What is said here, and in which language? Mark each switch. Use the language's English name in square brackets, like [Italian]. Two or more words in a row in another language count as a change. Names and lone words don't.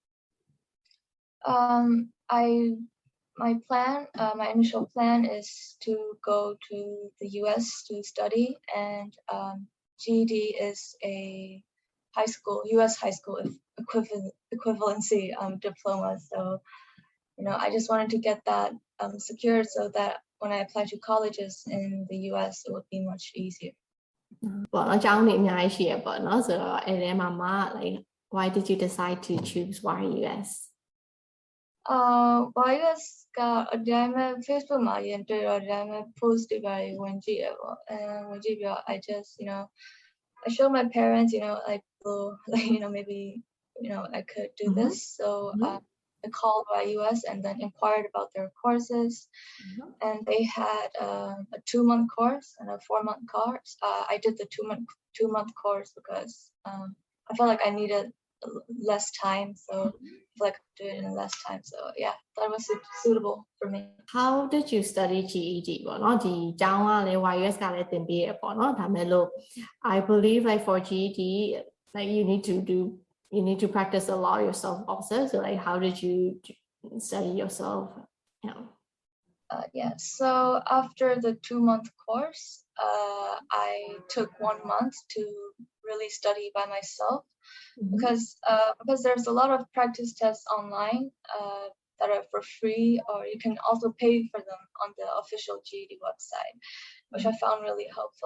[English] My initial plan is to go to the US to study, and GED is a US high school equivalency diploma. So, I just wanted to get that secured so that when I apply to colleges in the US, it would be much easier. [Burmese] ပေါ့နော်အကြောင်းတွေအများကြီးရှိရပေါ့နော်ဆိုတော့အဲ့ဒီမှာမှ [English] like why did you decide to choose YUS? YUS [Burmese] ကအတိုင်းပဲ Facebook မှာရင်တွေ့တော့အတိုင်းပဲ post တွေပါဝင်ကြည့်ရပေါ့ဝင်ကြည့်ပြီးတော့ [English] I just I showed my parents like maybe I could do this, so I called YUS and then inquired about their courses, and they had a 2-month course and a 4-month course. I did the 2-month course because I felt like I needed less time, so I feel like I could do it in less time. So yeah, that was suitable for me. How did you study GED [Burmese] ပေါ့နော်ဒီကျောင်းကလည်း YUS ကလည်းသင်ပေးရပေါ့နော်ဒါမဲ့လို့ [English] I believe like for GED like you need to practice a lot yourself also, so like how did you study yourself? So after the 2-month course, I took 1 month to really study by myself, because there's a lot of practice tests online that are for free, or you can also pay for them on the official GED website, which I found really helpful.